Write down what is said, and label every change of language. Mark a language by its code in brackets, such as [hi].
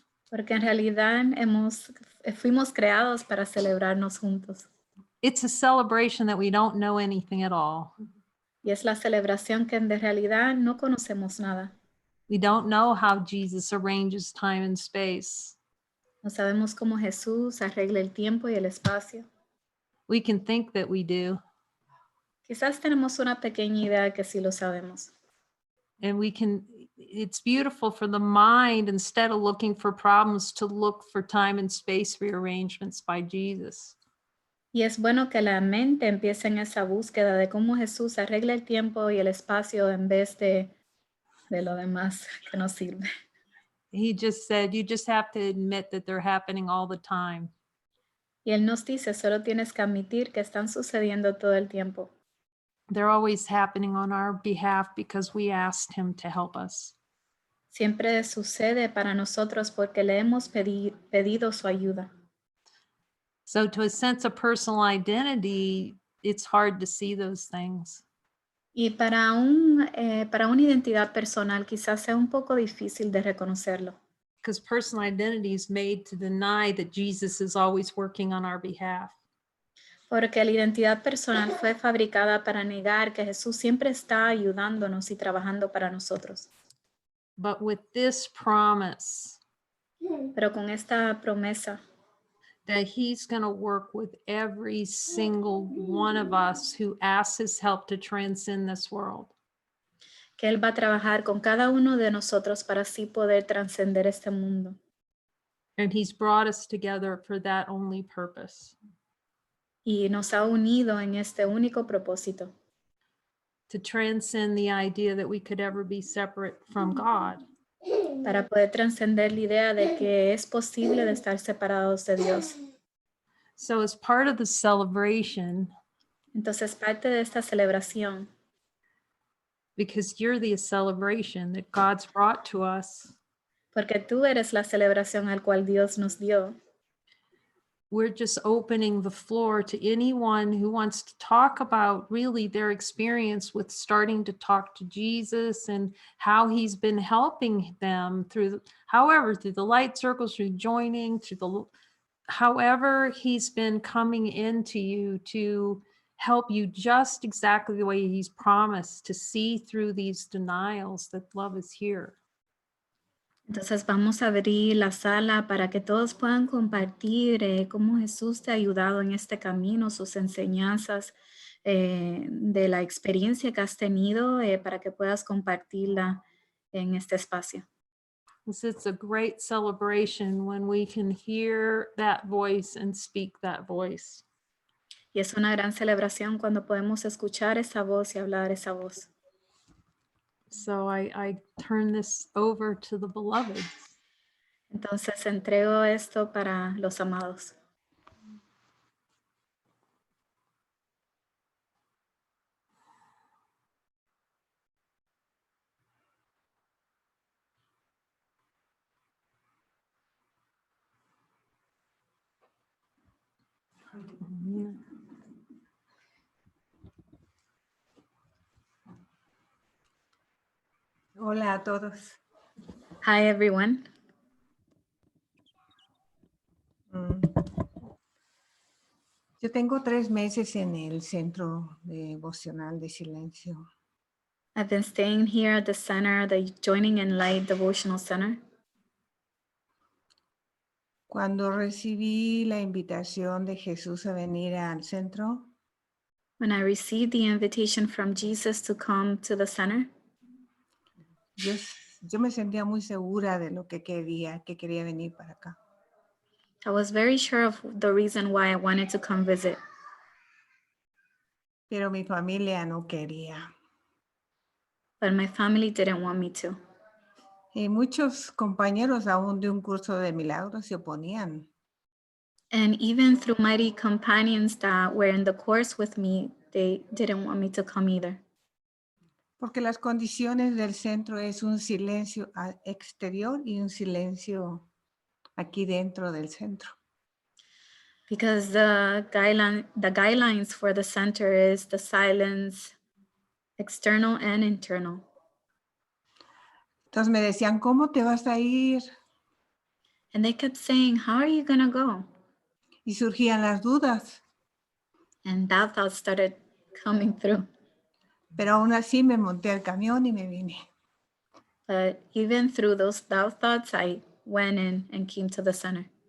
[es] porque en realidad fuimos creados para celebrarnos juntos. [en] It's a celebration that we don't know anything at all. [es] Y es la celebración que de realidad no conocemos nada. [en] We don't know how Jesus arranges time and space. [es] No sabemos cómo Jesús arregla el tiempo y el espacio. [en] We can think that we do, [es] Quizás tenemos una pequeña idea que sí lo sabemos. [en] and it's beautiful for the mind, instead of looking for problems, to look for time and space rearrangements by Jesus. [es] Y es bueno que la mente empiece en esa búsqueda de cómo Jesús arregla el tiempo y el espacio en vez de lo demás que nos sirve. [en] He just said, you just have to admit that they're happening all the time. [es] Y Él nos dice, solo tienes que admitir que están sucediendo todo el tiempo. [en] They're always happening on our behalf because we asked him to help us. [es] Siempre sucede para nosotros porque le hemos pedido su ayuda. [en] So to a sense of personal identity, it's hard to see those things. [es] Y para una identidad personal quizás sea un poco difícil de reconocerlo. [en] Because personal identity is made to deny that Jesus is always working on our behalf. [es] Porque la identidad personal fue fabricada para negar que Jesús siempre está ayudándonos y trabajando para nosotros. [en] But with this promise [es] Pero con esta promesa [en] that he's going to work with every single one of us who asks his help to transcend this world. [es] que Él va a trabajar con cada uno de nosotros para así poder trascender este mundo. [en] And he's brought us together for that only purpose, [es] Y nos ha unido en este único propósito, [en] to transcend the idea that we could ever be separate from God. [es] para poder trascender la idea de que es posible de estar separados de Dios. [en] So as part of the celebration, [es] Entonces, parte de esta celebración, [en] because you're the celebration that God's brought to us, [es] porque tú eres la celebración al cual Dios nos dio, [en] we're just opening the floor to anyone who wants to talk about really their experience with starting to talk to Jesus and how he's been helping them through the light circles, through joining, however he's been coming into you to help you just exactly the way he's promised, to see through these denials that love is here. [es] Entonces vamos a abrir la sala para que todos puedan compartir cómo Jesús te ha ayudado en este camino, sus enseñanzas, de la experiencia que has tenido, para que puedas compartirla en este espacio. [en] It's a great celebration when we can hear that voice and speak that voice. [es] Y es una gran celebración cuando podemos escuchar esa voz y hablar esa voz. [en] So I turn this over to the beloveds. [es] Entonces entrego esto para los amados. Hola a todos. [en] Hi everyone. [es] Yo tengo 3 meses en el Centro Devocional de Silencio. [en] I've been staying here at the center, the Joining in Light Devotional Center. [es] Cuando recibí la invitación de Jesús a venir al centro, [en] When I received the invitation from Jesus to come to the center, [es] yo me sentía muy segura de lo que quería venir para acá. [en] I was very sure of the reason why I wanted to come visit. [es] Pero mi familia no quería. [en] But my family didn't want me to. [es] Y muchos compañeros aún de un curso de milagros se oponían. [en] And even through mighty companions that were in the course with me, they didn't want me to come either. [es] Porque las condiciones del centro es un silencio exterior y un silencio aquí dentro del centro. [en] because the guidelines for the center is the silence, external and internal. [es] Entonces me decían, ¿cómo te vas a ir? [en] And they kept saying, how are you gonna go? [es] Y surgían las dudas, [en] And that thought started coming through. [es] pero aún así me monté al camión y me vine. [en] But even through those doubt thoughts, I went in and came to the center.